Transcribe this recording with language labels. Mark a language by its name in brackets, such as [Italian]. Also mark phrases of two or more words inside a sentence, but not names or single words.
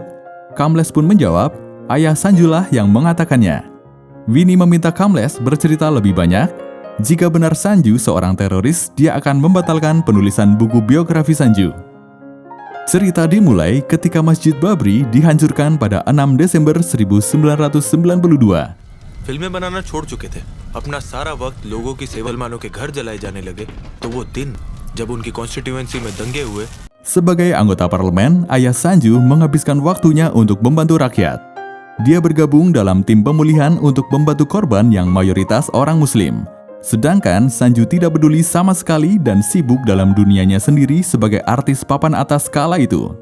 [Indonesian] Kamlesh pun menjawab, ayah Sanjulah yang mengatakannya. Winnie meminta Kamlesh bercerita lebih banyak. Jika benar Sanju seorang teroris, dia akan membatalkan penulisan buku biografi Sanju. Cerita dimulai ketika Masjid Babri dihancurkan pada 6 Desember 1992. [Hindi] फिल्में बनाना छोड़ चुके थे। अपना सारा वक्त लोगों की सेवा, मुसलमानों के घर जलाए जाने लगे। तो वो दिन जब उनकी कॉन्स्टिट्यूएंसी में दंगे हुए। [Indonesian] Sebagai anggota parlemen, ayah Sanju menghabiskan waktunya untuk membantu rakyat. Dia bergabung dalam tim pemulihan untuk membantu korban yang mayoritas orang Muslim. Sedangkan Sanju tidak peduli sama sekali dan sibuk dalam dunianya sendiri sebagai artis papan atas kala itu.